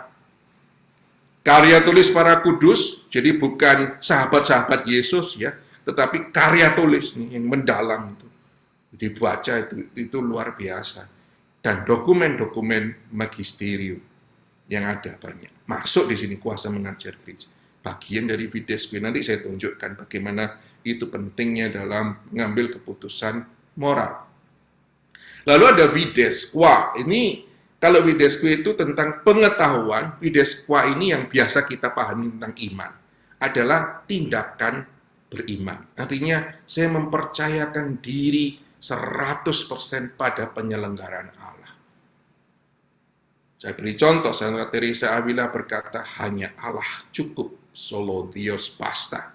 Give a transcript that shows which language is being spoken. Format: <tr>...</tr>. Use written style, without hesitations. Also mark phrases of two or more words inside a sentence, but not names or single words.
<id>Karya tulis para kudus, jadi bukan sahabat-sahabat Yesus ya, tetapi karya tulis nih yang mendalam itu dibaca itu luar biasa. Dan dokumen-dokumen magisterium yang ada banyak. Masuk di sini kuasa mengajar gereja. Bagian dari</id> <la>fides quae,</la> <id>nanti saya tunjukkan bagaimana itu pentingnya dalam mengambil keputusan moral. Lalu ada</id> <la>fides qua.</la> <id>Ini kalau</id> <la>fides quae</la> <id>itu tentang pengetahuan,</id> <la>fides qua</la> <id>ini yang biasa kita pahami tentang iman, adalah tindakan beriman. Artinya, saya mempercayakan diri 100% pada penyelenggaraan Allah. Saya beri contoh, Santa Teresa Avila berkata, hanya Allah cukup,</id> <es>solo Dios basta.</es>